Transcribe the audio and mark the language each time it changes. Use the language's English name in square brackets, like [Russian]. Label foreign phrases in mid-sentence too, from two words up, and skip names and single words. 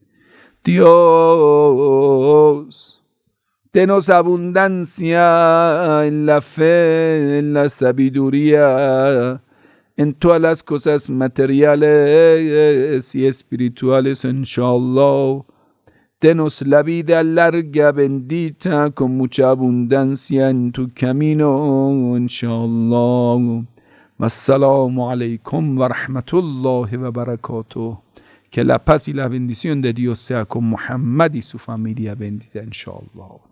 [Spanish] Dios, denos abundancia en la fe, en la sabiduría, en todas las cosas materiales y espirituales, inshallah. Denos la vida larga, bendita, con mucha abundancia en tu camino, inshallah. [Arabic] والسلام عليكم ورحمة الله وبركاته. [Spanish] Que la paz y la bendición de Dios sea con Muhammad y su familia bendita, inshallah.